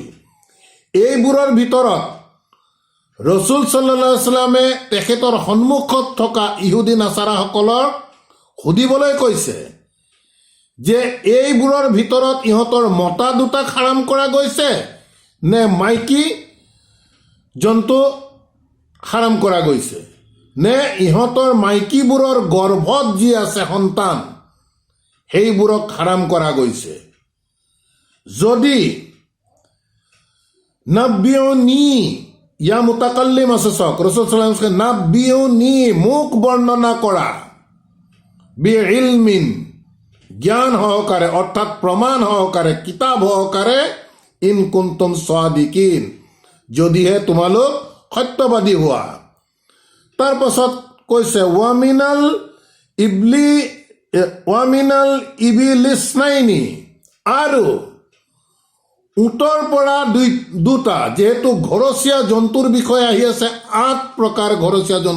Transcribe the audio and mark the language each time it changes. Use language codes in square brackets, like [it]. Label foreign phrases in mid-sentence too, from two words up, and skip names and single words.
[as] এইবোৰৰ ভিতৰত ৰসুল [ar] صلى الله عليه وسلم [as] তেখেতৰ সন্মুখত থকা ইহুদী নাছাৰাসকলক সুধিবলৈ কৈছে যে এইবোৰৰ ভিতৰত ইহঁতৰ মতা দুটাক হাৰাম কৰা গৈছে নে মাইকী জন্তু হাৰাম কৰা গৈছে, নে ইহঁতৰ মাইকীবোৰৰ গৰ্ভত যি আছে সন্তান সেইবোৰক হাৰাম কৰা গৈছে। যদি নাব্বিউনি, [ar] ياء المتكلم [as] আছে, চাওক ৰাসূল [ar] صلى الله عليه وسلم نبئوني, [as] মোক বৰ্ণনা কৰা, [ar] بعلم, [as] জ্ঞান সহকাৰে, অৰ্থাৎ প্ৰমাণ সহকাৰে, কিতাপ সহকাৰে, [ar] إن كنتم صادقين, [as] যদিহে তোমালোক সত্যবাদী হোৱা। তাৰ পাছত কৈছে [ar] ومن الإبل اثنين, [as] আৰু উটৰ পৰা দুটা, যিহেতু ঘৰচীয়া জন্তুৰ বিষয়ে আহি আছে 8 প্ৰকাৰ ঘৰচীয়া জন্তু।